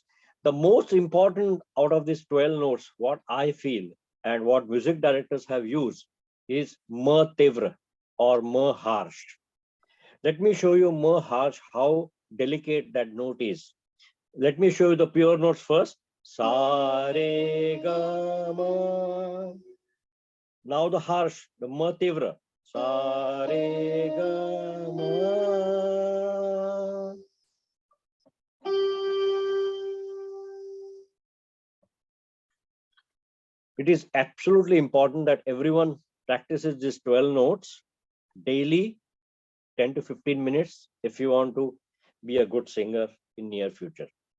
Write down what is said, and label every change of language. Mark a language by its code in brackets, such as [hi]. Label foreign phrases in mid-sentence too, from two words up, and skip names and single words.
[en] The most important out of these 12 notes, what I feel and what music directors have used is [hi] ma tivra [en] or ma harsh. Let me show you ma harsh, how delicate that note is. Let me show you the pure notes first. [hi] Sa re ga ma. [en] Now the harsh, the [hi] ma tivra. Sa re ga ma. [en] It is absolutely important that everyone practices these 12 notes daily, 10 to 15 minutes, if you want to be a good singer in near future.